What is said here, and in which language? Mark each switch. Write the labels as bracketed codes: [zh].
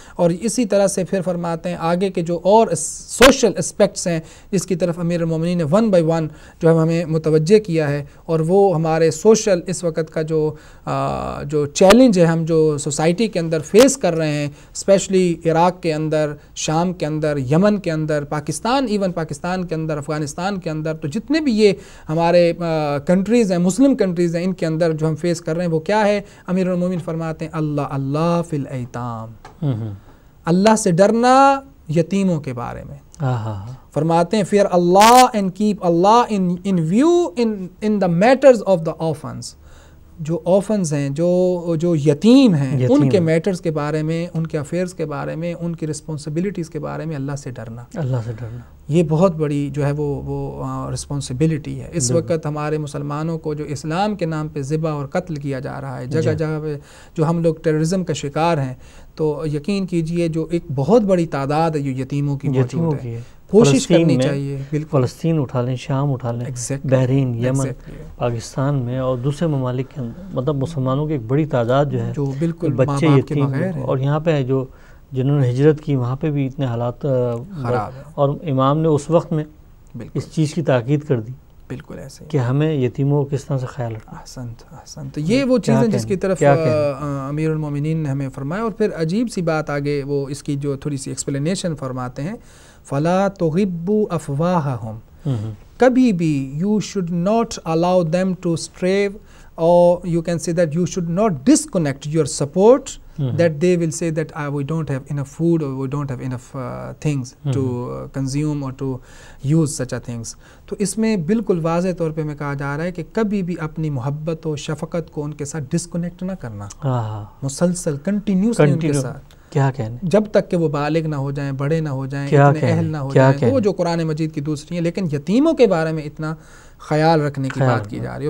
[ur] اور اسی طرح سے پھر فرماتے ہیں آگے کے جو اور سوشل اسپیکٹس ہیں جس کی طرف امیر المومنین نے ون بائی ون جو ہے ہمیں متوجہ کیا ہے، اور وہ ہمارے سوشل اس وقت کا جو چیلنج ہے ہم جو سوسائٹی کے اندر فیس کر رہے ہیں، اسپیشلی عراق کے اندر، شام کے اندر، یمن کے اندر، پاکستان، ایون پاکستان کے اندر، افغانستان کے اندر، تو جتنے بھی یہ ہمارے کنٹریز ہیں، مسلم کنٹریز ہیں، ان کے اندر جو ہم فیس کر رہے ہیں وہ کیا ہے؟ امیر المومنین فرماتے ہیں [ar] اللہ فی الایتام، [ur] اللہ سے ڈرنا یتیموں کے بارے میں. فرماتے ہیں [en] fear Allah and keep Allah in view in the matters of the orphans. [ur] جو آفنز ہیں، جو یتیم ہیں، ان کے میٹرز کے بارے میں، ان کے افیئرز کے بارے میں، ان کی رسپانسبلٹیز کے بارے میں اللہ سے ڈرنا. یہ بہت بڑی جو ہے وہ رسپانسبلٹی ہے. اس وقت ہمارے مسلمانوں کو جو اسلام کے نام پہ ذبح اور قتل کیا جا رہا ہے، جگہ جگہ پہ جو ہم لوگ ٹیررزم کا شکار ہیں، تو یقین کیجئے جو ایک بہت بڑی تعداد ہے جو یتیموں کی موجود ہے. کوشش کرنی چاہیے. فلسطین اٹھا لیں، شام اٹھا لیں، بحرین، یمن، پاکستان میں اور دوسرے ممالک کے اندر، مطلب مسلمانوں کی ایک بڑی تعداد جو ہے جو بالکل بچے یتیم ہیں. اور یہاں پہ جنہوں نے ہجرت کی وہاں پہ بھی اتنے حالات خراب ہیں، اور امام نے اس وقت میں اس چیز کی تاکید کر دی بالکل ایسے کہ ہمیں یتیموں کو کس طرح سے خیال رکھنا. احسنت. تو یہ وہ چیزیں جس کی طرف امیر المومنین نے ہمیں فرمایا. اور پھر عجیب سی بات آگے وہ اس کی جو تھوڑی سی ایکسپلینیشن فرماتے ہیں، [ar] فَلَا تُغِبُّ أَفْوَاهَهُمْ، [ur] کبھی بھی [en] you should not allow them to stray, or you can say that you should not disconnect your support, that they will say that we don't have enough food, or we don't have enough things to consume or to use such a things. [ur] تو اس میں بالکل واضح طور پہ میں کہا جا رہا ہے کہ کبھی بھی اپنی محبت و شفقت کو ان کے ساتھ ڈسکنیکٹ نہ کرنا، مسلسل کنٹینیوسلی ان کے ساتھ، کیا کہنے، جب تک کہ وہ بالغ نہ ہو جائیں، بڑے نہ ہو جائیں، اتنے اہل نہ ہو جائیں. تو وہ جو قرآن مجید کی دوسری ہیں، لیکن یتیموں کے بارے میں اتنا خیال رکھنے کی بات کی جا رہی ہے.